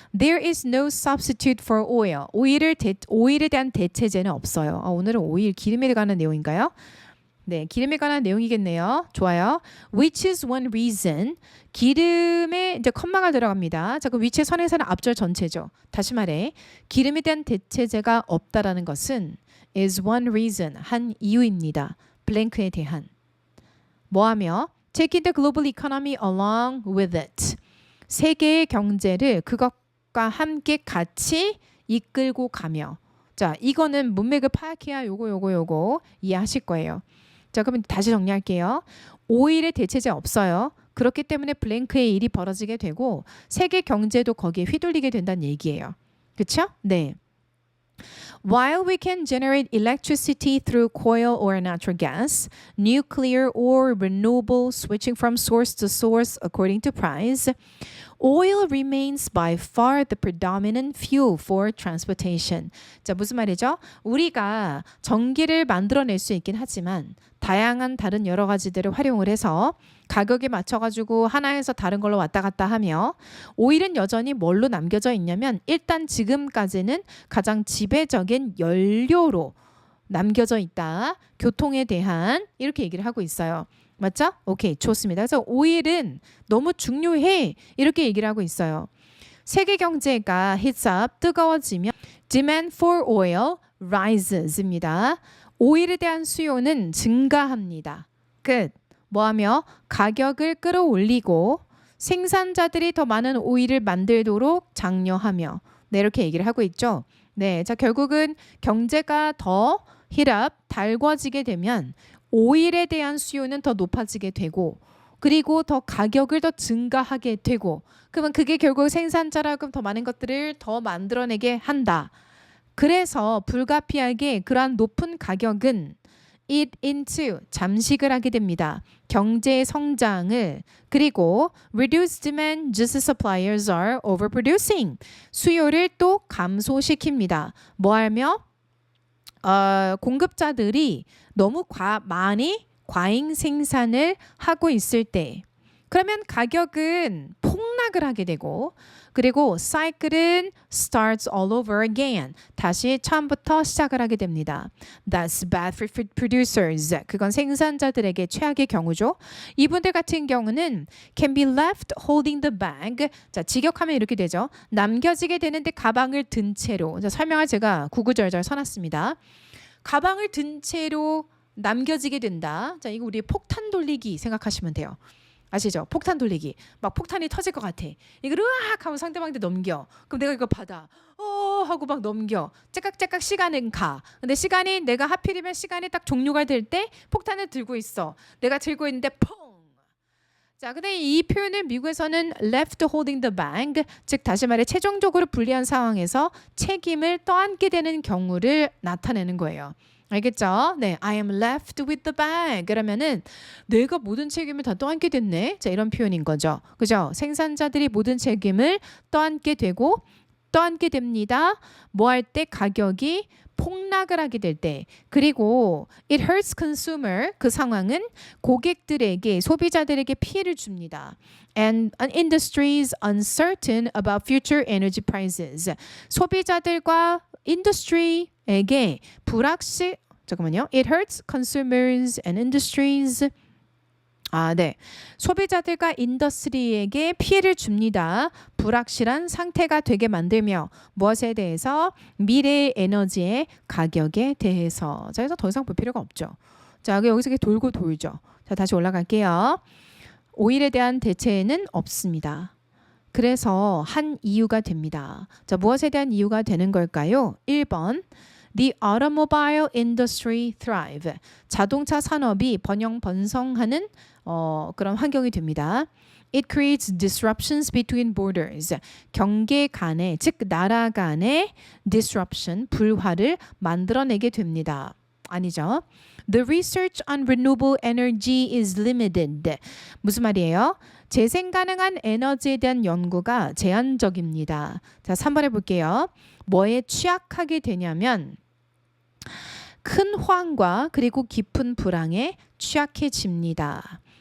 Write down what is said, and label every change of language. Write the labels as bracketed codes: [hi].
[en] There is no substitute for oil. [ko] 오일에 대한 대체제는 없어요. 오늘은 오일, 기름에 관한 내용인가요? 네, 기름에 관한 내용이겠네요. 좋아요. [en] Which is one reason. [ko] 기름에 이제 컴마가 들어갑니다. 자, 그 which의 선행사는 앞절 전체죠. 다시 말해, 기름에 대한 대체제가 없다라는 것은 [en] is one reason, [ko] 한 이유입니다. 블랭크에 대한. 뭐하며? [en] Taking the global economy along with it. [ko] 세계의 경제를 그것과 함께 같이 이끌고 가며. 자, 이거는 문맥을 파악해야 요거 이해하실 거예요. 자, 그러면 다시 정리할게요. 오일의 대체제 없어요. 그렇기 때문에 블랭크의 일이 벌어지게 되고 세계 경제도 거기에 휘둘리게 된다는 얘기예요. 그렇죠? 네. [en] While we can generate electricity through coal or natural gas, nuclear or renewable switching from source to source according to price, oil remains by far the predominant fuel for transportation. [ko] 자, 무슨 말이죠? 우리가 전기를 만들어낼 수 있긴 하지만 다양한 다른 여러 가지들을 활용을 해서 가격에 맞춰가지고 하나에서 다른 걸로 왔다 갔다 하며 오일은 여전히 뭘로 남겨져 있냐면 일단 지금까지는 가장 지배적인 연료로 남겨져 있다. 교통에 대한 이렇게 얘기를 하고 있어요. 맞죠? 오케이, 좋습니다. 그래서 오일은 너무 중요해 이렇게 얘기를 하고 있어요. 세계 경제가 [en] heats up [ko] 뜨거워지면 [en] demand for oil rises입니다. [ko] 오일에 대한 수요는 증가합니다. 끝. 뭐하며? 가격을 끌어올리고 생산자들이 더 많은 오일을 만들도록 장려하며. 네, 이렇게 얘기를 하고 있죠. 네, 자 결국은 경제가 더 [en] heat up [ko] 달궈지게 되면 오일에 대한 수요는 더 높아지게 되고 그리고 더 가격을 더 증가하게 되고 그러면 그게 결국 생산자라고 더 많은 것들을 더 만들어내게 한다. 그래서 불가피하게 그러한 높은 가격은 [en] eat into [ko] 잠식을 하게 됩니다. 경제의 성장을 그리고 [en] reduced demand just as suppliers are overproducing [ko] 수요를 또 감소시킵니다. 뭐하며? 공급자들이 너무 많이 과잉 생산을 하고 있을 때 그러면 가격은 폭락을 하게 되고 그리고 cycle은 [en] starts all over again. [ko] 다시 처음부터 시작을 하게 됩니다. [en] That's bad for food producers. [ko] 그건 생산자들에게 최악의 경우죠. 이분들 같은 경우는 [en] can be left holding the bag. [ko] 자, 직역하면 이렇게 되죠. 남겨지게 되는데 가방을 든 채로. 자, 설명을 제가 구구절절 써놨습니다. 가방을 든 채로 남겨지게 된다. 자, 이거 우리 폭탄 돌리기 생각하시면 돼요. 아시죠? 폭탄 돌리기. 막 폭탄이 터질 것 같아. 이걸 으악 하면 상대방한테 넘겨. 그럼 내가 이거 받아. 하고 막 넘겨. 째깍째깍 시간은 가. 근데 시간이 내가 하필이면 시간이 딱 종료가 될 때 폭탄을 들고 있어. 내가 들고 있는데 퐁. 자, 근데 이 표현은 미국에서는 [en] left holding the bag, [ko] 즉 다시 말해 최종적으로 불리한 상황에서 책임을 떠안게 되는 경우를 나타내는 거예요. 알겠죠? 네, [en] I am left with the bag. [ko] 그러면은 내가 모든 책임을 다 떠안게 됐네. 자, 이런 표현인 거죠. 그죠? 생산자들이 모든 책임을 떠안게 되고 떠안게 됩니다. 뭐 할 때 가격이 폭락을 하게 될 때. 그리고 [en] it hurts consumer. [ko] 그 상황은 고객들에게 소비자들에게 피해를 줍니다. [en] And an industry is uncertain about future energy prices. [ko] 소비자들과 인더스트리에게 불확실 잠깐만요. [en] It hurts consumers and industries. [ko] 네. 소비자들과 인더스트리에게 피해를 줍니다. 불확실한 상태가 되게 만들며 무엇에 대해서? 미래의 에너지의 가격에 대해서. 자, 그래서 더 이상 볼 필요가 없죠. 자, 여기서 이렇게 돌고 돌죠. 자, 다시 올라갈게요. 오일에 대한 대체는 없습니다. 그래서 한 이유가 됩니다. 자, 무엇에 대한 이유가 되는 걸까요? [en] 1번. The automobile industry thrive. [ko] 자동차 산업이 번영번성하는 그런 환경이 됩니다. [en] It creates disruptions between borders. [ko] 경계 간에, 즉 나라 간의 disruption, 불화를 만들어내게 됩니다. 아니죠. [en] The research on renewable energy is limited. [ko] 무슨 말이에요? 재생 가능한 에너지에 대한 연구가 제한적입니다. 자, 3번 해볼게요. 뭐에 취약하게 되냐면 큰 호황과 그리고 깊은 불황에 취약해집니다.